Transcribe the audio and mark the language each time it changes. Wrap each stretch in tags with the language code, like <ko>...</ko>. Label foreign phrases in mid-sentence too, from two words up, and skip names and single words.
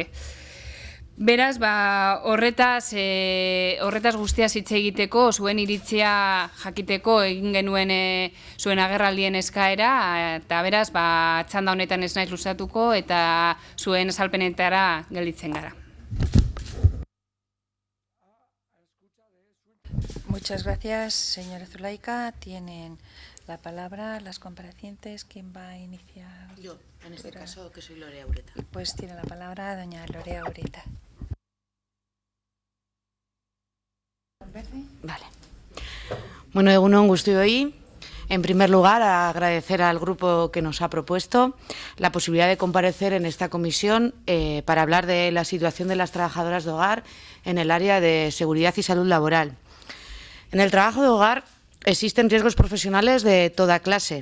<eu>Beraz, horretaz guztiaz hitz egiteko, zuen iritzia jakiteko egin genuen zuen agerraldien eskaera, eta beraz, txanda honetan ez naiz luzatuko eta zuen azalpenetara gelditzen gara.</eu> <es>Muchas gracias, señora Zulaika. Tienen la palabra las comparecientes. ¿Quién va a iniciar? Yo, en este caso, que soy Lorea Urreta. Pues tiene la palabra doña Lorea Urreta. Vale.</es> <eu>Bueno, egunon guztioi.</eu> <es>En primer lugar, agradecer al grupo que nos ha propuesto la posibilidad de comparecer en esta comisión para hablar de la situación de las trabajadoras de hogar en el área de seguridad y salud laboral. En el trabajo de hogar existen riesgos profesionales de toda clase.</es>